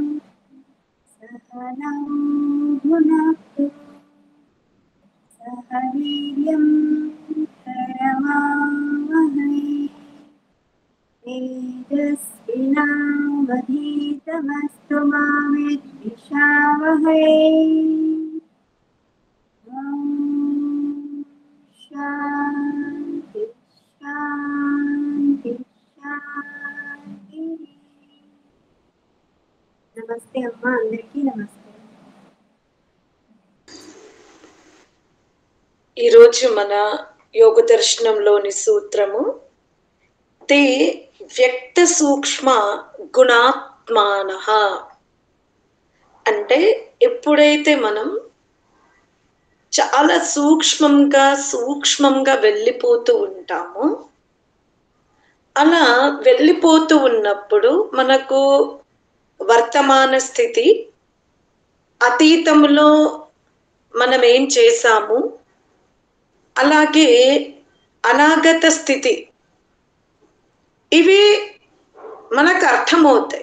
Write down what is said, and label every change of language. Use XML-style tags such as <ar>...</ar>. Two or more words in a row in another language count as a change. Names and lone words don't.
<sa>सहनौ भुनक्तु सह वीर्यं करवावहै तेजस्विनावधीतमस्तु मा विद्विषावहै ॐ शान्ति शान्ति शान्ति।</sa> <te>నమస్తే అమ్మా, అందరికీ నమస్తే। ఈరోజు మన యోగ దర్శనంలోని సూత్రము</te> <sa>తే వ్యక్త సూక్ష్మ గుణాత్మానః.</sa> <te>అంటే ఎప్పుడైతే మనం చాలా సూక్ష్మంగా వెళ్ళిపోతూ ఉంటామో, అలా వెళ్ళిపోతూ ఉన్నప్పుడు మనకు వర్తమాన స్థితి, అతీతములో మనం ఏం చేశాము, అలాగే అనాగత స్థితి, ఇవి మనకు అర్థమవుతాయి.</te>